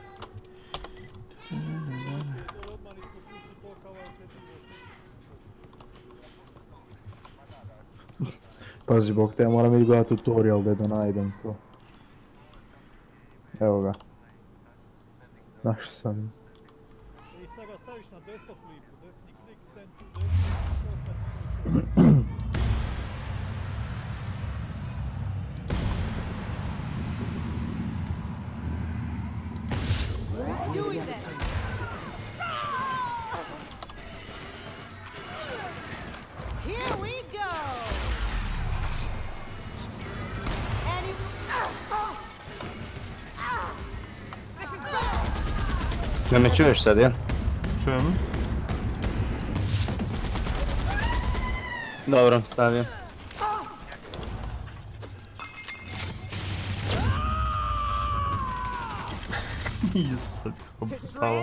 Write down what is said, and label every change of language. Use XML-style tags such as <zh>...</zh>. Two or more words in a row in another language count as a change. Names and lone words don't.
<hr>Pazi, bok te, ja moram ići gledati tutorial da najdem to. Evo ga. Našao sam. I sad ga staviš na desktop lipu, desni klik,</hr> <en>send to Doing this. Here we go. And you... This is better.</en> <hr>Ne me čuješ sad, jel? Čujem. Dobro, stavio. Sad kako To brutala.</hr>